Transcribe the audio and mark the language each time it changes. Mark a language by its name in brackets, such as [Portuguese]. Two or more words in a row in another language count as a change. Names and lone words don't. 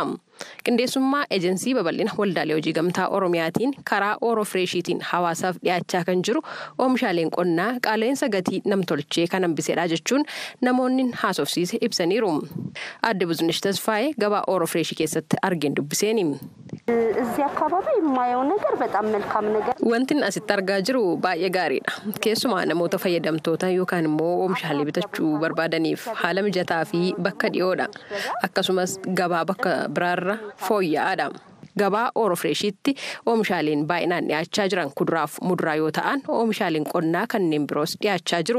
[Oromo] Qindeessummaa eejensii babal'ina waldaalee hojii gamtaa Oromiyaatiin karaa Oro Freshiitiin hawaasaaf dhiyaachaa kan jiru oomishaaleen qonnaa qaala'insa gatii namtolchee kan hambiseedha jechuun namoonni haasofsiise ibsaniiru. Adde Buzunesh Tasfaayee gabaa Oro Fresh keessatti argeen dubbiseeni. [Amharic] እዚህ አካባቢ የማየው ነገር በጣም መልካም ነገር [Oromo] wantin asitti argaa jiru baay'ee gaariidha. Keessumaa namoota fayyadamtoota yookaan immoo oomishaalee bitachuu barbaadaniif haala mijataa fi bakka dhiyoodha. Akkasumas gabaa bakka biraarra fooyya'aadha. Gabaa Oro Freshiitti oomishaaleen baay'inaan dhiyaachaa jiran kuduraaf muduraa yoo ta'an oomishaaleen qonnaa kanneen biroos dhiyaachaa jiru.